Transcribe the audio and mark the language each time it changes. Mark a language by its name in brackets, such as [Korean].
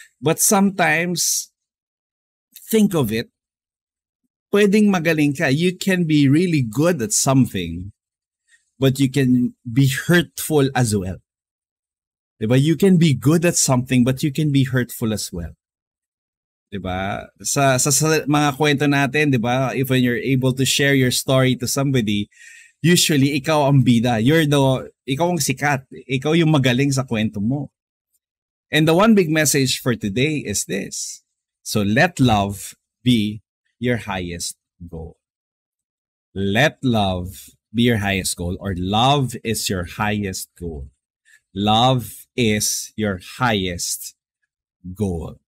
[English] But sometimes, think of it, [Filipino] pwedeng magaling ka. [English] You can be really good at something, but you can be hurtful as well. [Filipino] Diba? [English] You can be good at something, but you can be hurtful as well. [Filipino] Diba? Sa mga kwento natin, diba? [English] If when you're able to share your story to somebody, usually [Filipino] ikaw ang bida. Ikaw ang sikat. Ikaw yung magaling sa kwento mo. [English] And the one big message for today is this. So let love be your highest goal. Let love be your highest goal, or love is your highest goal. Love is your highest goal.